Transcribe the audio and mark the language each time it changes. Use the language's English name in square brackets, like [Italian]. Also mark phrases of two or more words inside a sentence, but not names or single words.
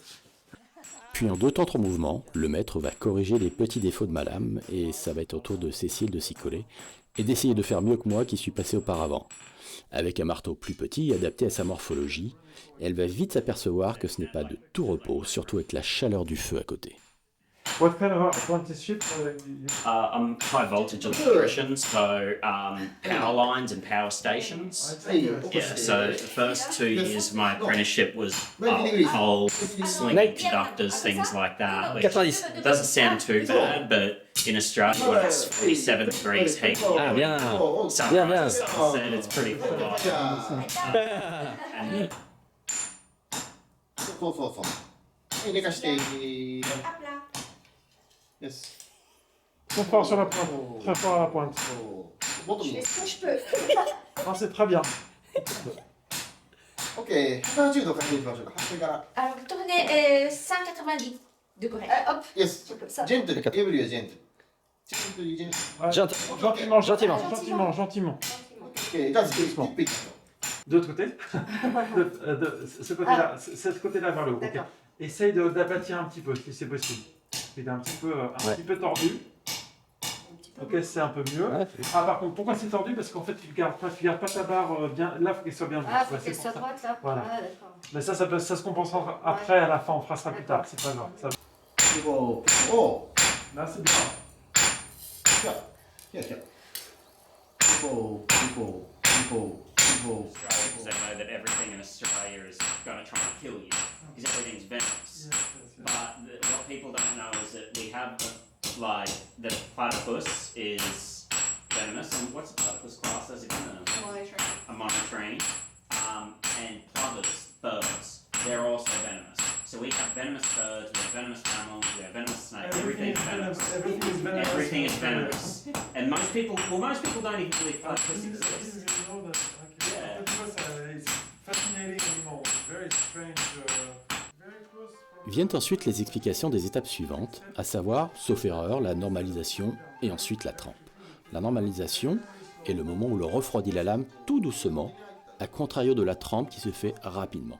[French] Puis en 2 temps 3 mouvements, le maître va corriger les petits défauts de ma lame, et ça va être au tour de Cécile de s'y coller, et d'essayer de faire mieux que moi qui suis passé auparavant. Avec un marteau plus petit, adapté à sa morphologie, elle va vite s'apercevoir que ce n'est pas de tout repos, surtout avec la chaleur du feu à côté. [English] What kind of apprenticeship? I'm high voltage electrician, so power lines and power stations. Yeah, so the first 2 years of my apprenticeship was poles, sling conductors, things like that. Which 90. doesn't sound too bad, but in Australia when it's 47 degrees heat, [French] Ah, bien. [English] sometimes I said it's pretty full on. And [Japanese] そうそうそう。はい、寝かして。 [French] hop là. [English] Yes. [French] Très fort sur la pointe. Très fort à la pointe. [Japanese] ボトム。 [French] Je fais ce que je peux. Ah, c'est très bien. [Japanese] OK。180度確認しましょうか。それから。 [French] Alors, vous tournez 190 degrés. Hop. [English] Yes. [French] Comme ça. [Japanese] ジェントル。エブリはジェントル。 [English] Gentle, gentle. [French] Gentiment. Gentiment. [Japanese] OK。じゃあ、スピッピッ。 [French] De l'autre côté. Ce côté-là, ce côté-là vers le haut. Ok. D'accord. Essaye d'aplatir un petit peu si c'est possible. Il est un petit peu tordu. Ok, c'est un peu mieux. Ouais, Ah, par contre, pourquoi c'est tordu? Parce qu'en fait, tu gardes pas ta barre bien. Là, il faut qu'elle soit bien. Ah, faut Ouais, qu'elle c'est soit pour ça. droite là. Voilà. Ah, d'accord. Mais ça se compensera après, à la fin, on fera ça plus tard. C'est pas grave. Ça... [Japanese] おお。 [French] Là, c'est bien. [Japanese] いやいや。こう。 [English] because they know that everything in Australia is going to try and kill you because everything's venomous. But what people don't know is that we have like the platypus is venomous, and what's a platypus class as again? A monitoring, and plovers, birds, they're also venomous. So we have venomous birds, we have venomous mammals, we have venomous snakes. Everything's venomous. Everything is venomous. And most people don't even believe platypus exists. [French] Viennent ensuite les explications des étapes suivantes, à savoir, sauf erreur, la normalisation et ensuite la trempe. La normalisation est le moment où l'on refroidit la lame tout doucement, à contrario de la trempe qui se fait rapidement.